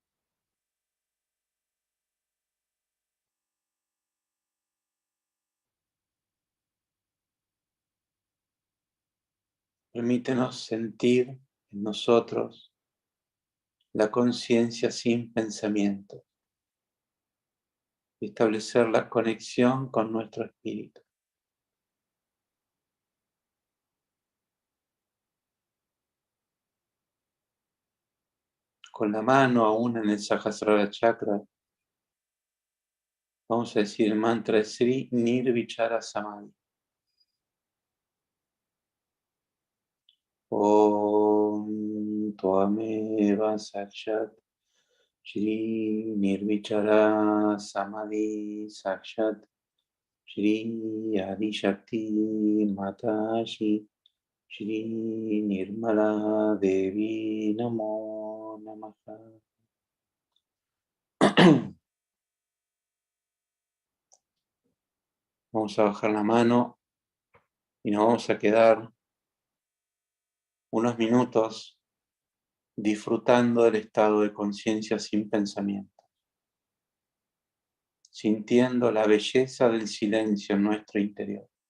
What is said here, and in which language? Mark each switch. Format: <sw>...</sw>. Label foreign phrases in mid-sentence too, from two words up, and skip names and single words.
<es>Permítenos sentir en nosotros la conciencia sin pensamiento y establecer la conexión con nuestro espíritu. Con la mano aún en el Sahasrara Chakra, vamos a decir el mantra Sri Nirvichara Samadhi.</es> <sa>Om Tvameva Sakshat Shri Nirvichara Samadhi Sakshat Shri Adi Shakti Matashi Shri Nirmala Devi Namo Namaha.</sa> <es>Vamos a bajar la mano y nos vamos a quedar unos minutos disfrutando del estado de conciencia sin pensamiento, sintiendo la belleza del silencio en nuestro interior.</es>